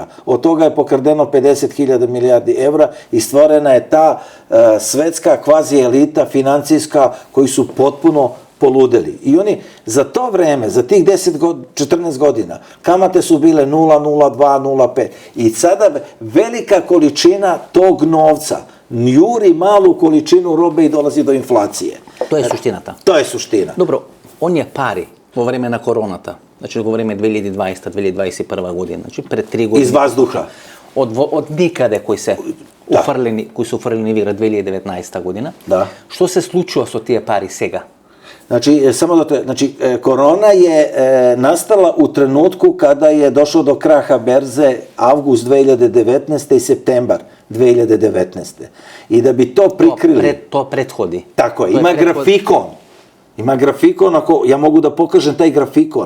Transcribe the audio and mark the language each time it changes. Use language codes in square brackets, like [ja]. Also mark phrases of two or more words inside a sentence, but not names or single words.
[sr] Od toga je pokradeno 50.000 milijardi evra i stvorena je ta svetska kvazi elita financijska koji su potpuno poludeli. I oni za to vreme, za tih 14 godina, kamate su bile 0, 0,2, 0,5. I sada velika količina tog novca juri malu količinu robe i dolazi do inflacije. To je suštiната. To je suština. Dobro, [mk] оние пари во време на короната, значи го време 2020-2021 година, значи пред 3 години. [sr] Из ваздуха. [mk] Од никаде кои се уфрлени вира 2019 година. Да. Што се случува со тие пари сега? [sr] Znači, samo da to, znači, korona je nastala u trenutku kada je došlo do kraha berze avgust 2019. i septembar 2019. I da bi to prikrili... To prethodi. Tako je, ima grafikon. Ima grafikon, ja mogu da pokažem taj grafikon.